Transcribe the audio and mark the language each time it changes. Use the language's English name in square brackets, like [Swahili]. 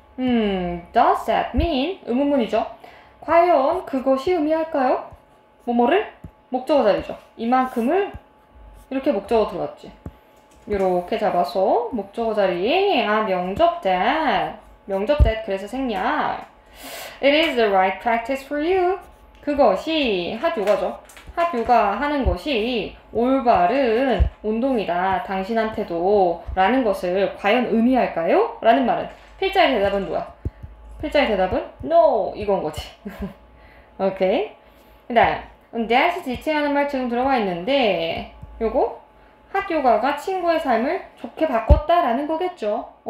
[English] does that mean? [Korean] 의문문이죠. 과연 그것이 의미할까요? 뭐뭐를? 목적어 자리죠. 이만큼을 이렇게 목적어 들어갔지. 이렇게 잡아서 목적어 자리에 명접 that 그래서 생략. [English] It is the right practice for you. [Korean] 그것이 핫 요가죠. 핫 요가 하는 것이 올바른 운동이다. 당신한테도 라는 것을 과연 의미할까요? 라는 말은 필자의 대답은 뭐야? 필자의 대답은 no 이건 거지. 오케이. 그 다음 that 지칭하는 말 지금 들어가 있는데 요거 핫 요가가 친구의 삶을 좋게 바꿨다라는 거겠죠.